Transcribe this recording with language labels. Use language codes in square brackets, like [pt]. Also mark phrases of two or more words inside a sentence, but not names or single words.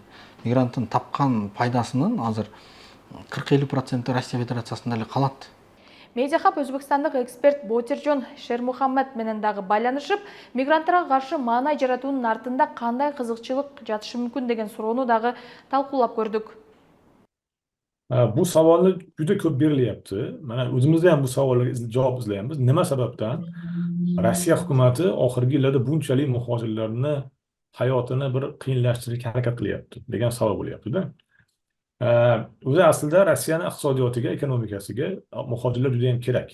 [ky] Мигранттын тапкан пайдасынын азыр 40-50% Россия Федерациясында эле калат. Медиахаб өзбекстандык эксперт Ботиржон Шермухаммед менен дагы байланышып, мигранттарга каршы маанай жаратуунун артында кандай кызыкчылык жатышы мүмкүн деген суроону дагы талкуулап көрдүк. [uz] Bu savolni juda ko'p berilyapti. Mana o'zimizda ham bu savollarga javob izlayapmiz. Nima sababdan Rossiya hukumati oxirgi yillarda bunchalik muhojirlarni hayotini bir qiyinlashtirishga harakat qilyapti degan savol bo'lyapti-da. O'zi aslida Rossiyani iqtisodiyotiga, ekonomikasiga muhojirlar juda ham kerak.